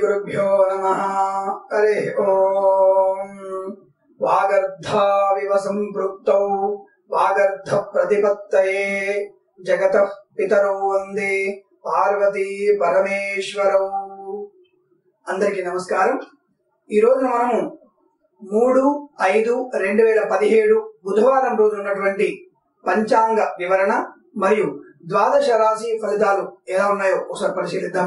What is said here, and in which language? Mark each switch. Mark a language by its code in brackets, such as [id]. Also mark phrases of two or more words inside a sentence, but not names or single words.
[sa] श्रीगुरुभ्यो नमः। हरे ओम। वागर्धाविव संपृक्तौ वागर्ध प्रतिपत्तये जगतः पितरौ वंदे పార్వతీ పరమేశ్వరౌ। [te] అందరికీ నమస్కారం। ఈ రోజు మనము 3/5/2017 బుధవారం రోజు ఉన్నటువంటి పంచాంగ వివరణ మరియు ద్వాదశ రాశి ఫలితాలు ఎలా ఉన్నాయో ఒకసారి పరిశీలిద్దాం।